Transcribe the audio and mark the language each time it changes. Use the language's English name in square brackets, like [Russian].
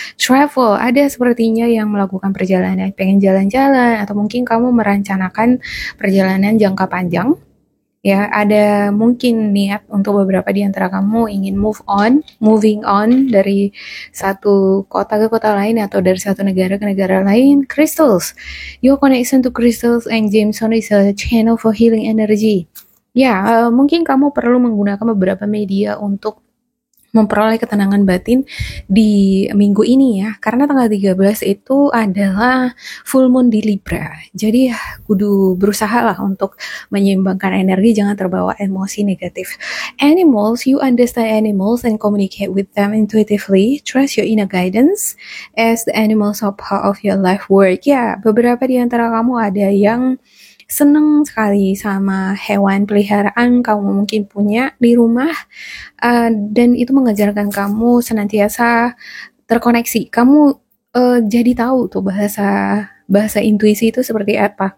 [Indonesian] Travel, ada sepertinya yang melakukan perjalanan, pengen jalan-jalan, atau mungkin kamu merencanakan perjalanan jangka panjang. Ya, ada mungkin niat untuk beberapa di antara kamu ingin moving on dari satu kota ke kota lain, atau dari satu negara ke negara lain. [English] Crystals, your connection to crystals and gemstone is a channel for healing energy. [Indonesian] Ya, mungkin kamu perlu menggunakan beberapa media untuk memperoleh ketenangan batin di minggu ini ya, karena tanggal 13 itu adalah full moon di Libra. Jadi kudu berusaha lah untuk menyeimbangkan energi, jangan terbawa emosi negatif. [English] Animals, you understand animals and communicate with them intuitively. Trust your inner guidance as the animals are part of your life work. [Indonesian] Ya, beberapa di antara kamu ada yang seneng sekali sama hewan peliharaan kamu mungkin punya di rumah, dan itu mengajarkan kamu senantiasa terkoneksi. Kamu jadi tahu tuh bahasa intuisi itu seperti apa.